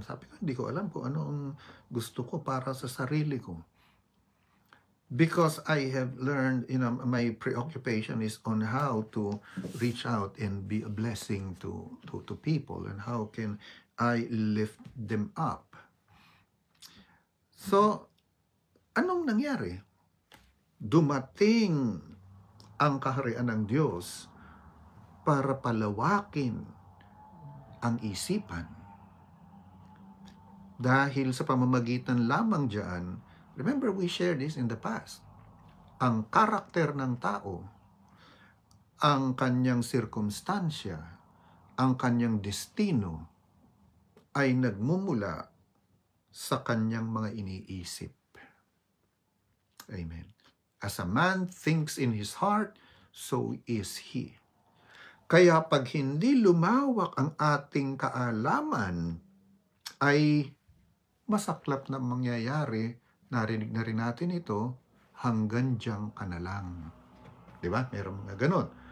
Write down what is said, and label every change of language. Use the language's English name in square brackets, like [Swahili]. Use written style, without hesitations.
[Filipino] Sabi ko, hindi ko alam kung ano ang gusto ko para sa sarili ko. [English] Because I have learned, my preoccupation is on how to reach out and be a blessing to people and how can I lift them up. [Filipino] So, anong nangyari? Dumating ang kaharian ng Diyos para palawakin ang isipan. Dahil sa pamamagitan lamang diyan, [English] remember we shared this in the past, [Filipino] ang karakter ng tao, ang kanyang sirkumstansya, ang kanyang destino, ay nagmumula sa kanyang mga iniisip. [English] Amen. As a man thinks in his heart, so is he. [Filipino] Kaya pag hindi lumawak ang ating kaalaman, ay masaklap na mangyayari, narinig na rin natin ito, hanggang diyang ka na lang. Diba? Meron mga ganon.